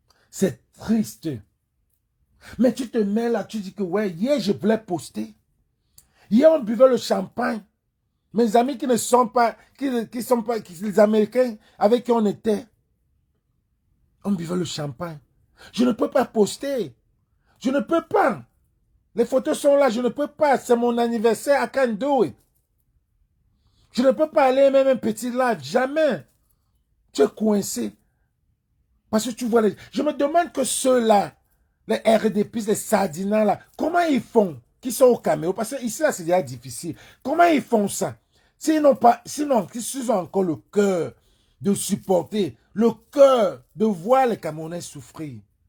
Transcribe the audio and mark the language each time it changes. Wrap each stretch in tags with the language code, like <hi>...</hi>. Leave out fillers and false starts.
<fr>C'est triste. Mais tu te mets là, tu dis que ouais, hier je voulais poster. Hier on buvait le champagne. Mes amis qui ne sont pas, les Américains avec qui on était, on buvait le champagne. Je ne peux pas poster. Je ne peux pas. Les photos sont là, je ne peux pas. C'est mon anniversaire,</fr> <en>I can't do it.</en> <fr>Je ne peux pas aller même un petit live, jamais. Tu es coincé. Parce que tu vois, je me demande que ceux-là, les RDP, les sardinats là, comment ils font, qui sont au Cameroun? Parce que ici là, c'est déjà difficile. Comment ils font ça? Sinon, s'ils ont encore le cœur de supporter, le cœur de voir les Camerounais souffrir.</fr>